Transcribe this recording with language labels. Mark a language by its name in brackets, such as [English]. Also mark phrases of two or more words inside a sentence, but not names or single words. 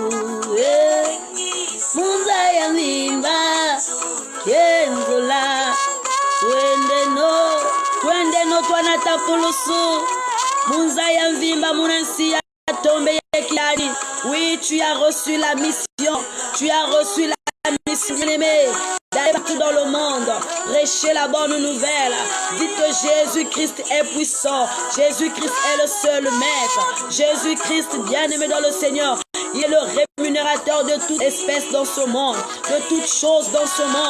[Kongo] Munza ya mimba Kenzula Twende no twanata kulusu Munza ya mvimba munansi ya tombe ya kiadi. [French] Oui, tu as reçu la mission. Tu as reçu la mission, bien-aimé, d'aller partout dans le monde, prêcher la bonne nouvelle. Dites que Jésus-Christ est puissant. Jésus-Christ est le seul maître. Jésus-Christ, bien-aimé dans le Seigneur, il est le rémunérateur de toute espèce dans ce monde, de toutes choses dans ce monde.